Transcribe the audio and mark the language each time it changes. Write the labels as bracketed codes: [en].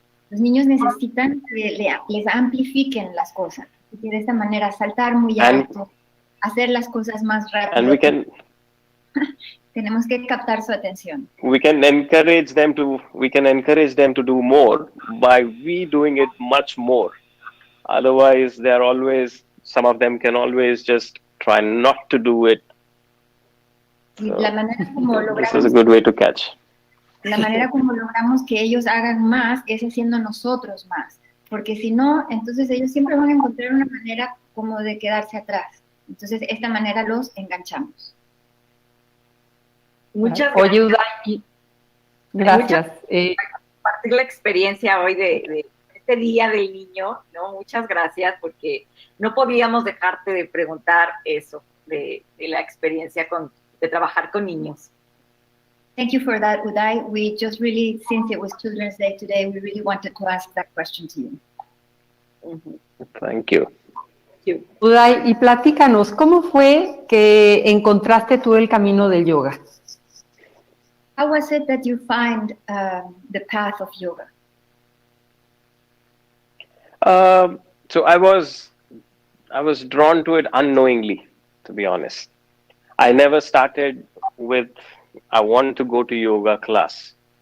[es] Los niños necesitan que les amplifiquen las cosas. Y de esta manera saltar muy alto, hacer las cosas más rápido. [en] And [es] tenemos que captar su atención. [en] We can encourage them to do more by we doing it much more. Otherwise, some of them can always just try not to do it. [es] Y la manera como [en] this is a good way to catch. [es] La manera como logramos que ellos hagan más es haciendo nosotros más. Porque si no, entonces ellos siempre van a encontrar una manera como de quedarse atrás. Entonces, de esta manera los enganchamos. Muchas gracias. Oye, Uday, gracias. Compartir la experiencia hoy de este Día del Niño, ¿no? Muchas gracias, porque no podíamos dejarte de preguntar eso, de la experiencia de trabajar con niños. [en] Thank you for that, Uday. We just really, since it was Children's Day today, we really wanted to ask that question to you. Thank you. [es] Uday, y platícanos, ¿cómo fue que encontraste tú el camino del yoga? [en] How was it that you find the path of yoga? So I was drawn to it unknowingly, to be honest. I never started with, I want to go to yoga class.